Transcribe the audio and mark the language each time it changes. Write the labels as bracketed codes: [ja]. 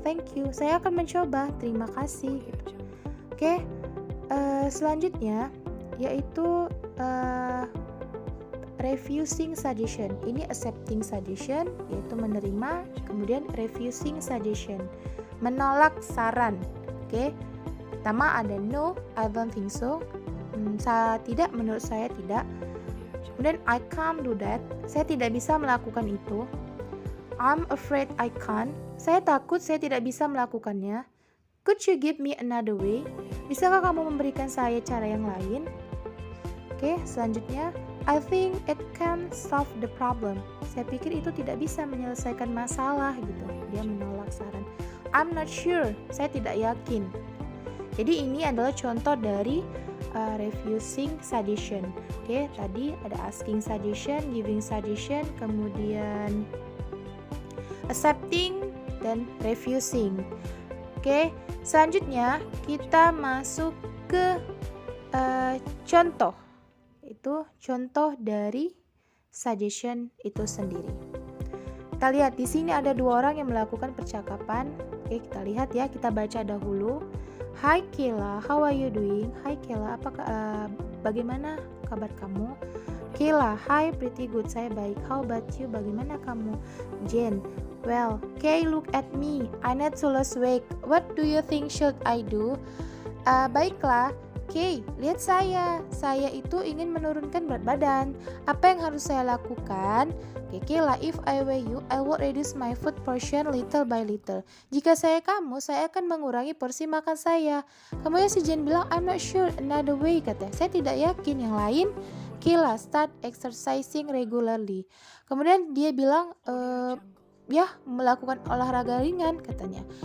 [en] Thank you. [id] Saya akan mencoba. Terima kasih. Oke, selanjutnya yaitu refusing suggestion. Ini accepting suggestion, yaitu menerima. Kemudian refusing suggestion, menolak saran. Oke. Pertama ada [en] no, I don't think so. [id] Tidak, menurut saya tidak. Kemudian [en] I can't do that. [id] Saya tidak bisa melakukan itu. [en] I'm afraid I can't. [id] Saya takut saya tidak bisa melakukannya. [en] Could you give me another way? [id] Bisakah kamu memberikan saya cara yang lain? [en] Oke, selanjutnya I think it can solve the problem. [id] Saya pikir itu tidak bisa menyelesaikan masalah gitu. Dia menolak saran. [en] I'm not sure. [id] Saya tidak yakin. Jadi ini adalah contoh dari refusing suggestion. Oke, tadi ada asking suggestion, giving suggestion, kemudian accepting dan refusing. Oke, selanjutnya kita masuk ke contoh. Itu contoh dari suggestion itu sendiri. Kita lihat di sini ada dua orang yang melakukan percakapan. Oke, kita lihat ya, kita baca dahulu. [en] Hi Kayla, how are you doing? [id] Hi Kayla, bagaimana kabar kamu? [en] Kayla, hi, pretty good, [id] saya baik. [en] How about you? [id] Bagaimana kamu? [en] Jen, well, Kay, look at me. I need to lose weight. What do you think should I do? [id] Baiklah, Kay, lihat saya. Saya itu ingin menurunkan berat badan. Apa yang harus saya lakukan? [en] Kayla, if I were you, I would reduce my food portion little by little. [id] Jika saya kamu, saya akan mengurangi porsi makan saya. Kemudian si Jen bilang, [en] I'm not sure another way, [id] katanya. Saya tidak yakin yang lain. Kayla, [en] start exercising regularly. [id] Kemudian dia bilang, ya, melakukan olahraga ringan, katanya.